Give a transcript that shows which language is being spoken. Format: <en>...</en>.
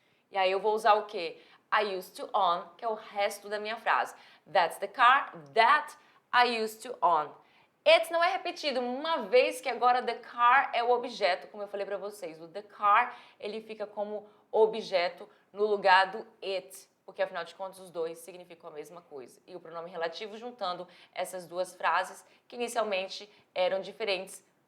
<pt>E aí eu vou usar o quê?</pt> <en>I used to own,</en> <pt>que é o resto da minha frase.</pt> <en>That's the car that I used to own.</en> <pt>It não é repetido, uma vez que agora the car é o objeto, como eu falei para vocês. O the car, ele fica como objeto no lugar do it, porque afinal de contas os dois significam a mesma coisa. E o pronome relativo juntando essas duas frases que inicialmente eram diferentes,</pt>